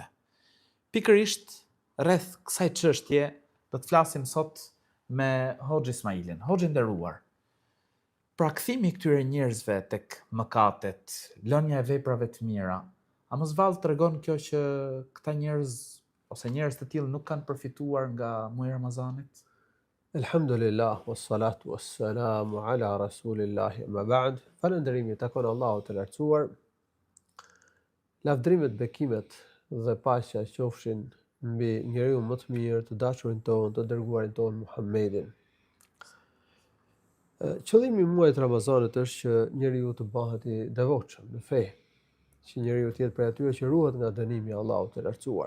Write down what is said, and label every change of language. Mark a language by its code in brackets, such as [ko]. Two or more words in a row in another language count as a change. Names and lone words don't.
[sq] Pikërisht rreth kësaj çështje do të flasim sot me Hoxh Ismailin, Hoxhin nderuar. Pra kthimi i këtyre njerëzve tek mëkatet, lënia e veprave të mira, a mos vallë tregon kjo që këta njerëz ose njerëz të tillë nuk kanë përfituar nga muaji i Ramazanit? [ar] الحمد لله والصلاة والسلام على رسول الله أما بعد. [sq] Falënderimi takon Allahut të lartësuar. Lavdrimet, bekimet dhe paqja qofshin mbi njeriu më të mirë, të dashurin tonë, të dërguarin tonë Muhammedin. Qëllimi i muajit Ramazanit është që njeriu të bëhet i devotshëm në fe, që njeriu të jetë prej atyre që ruhet nga dënimi i Allahut të lartësuar.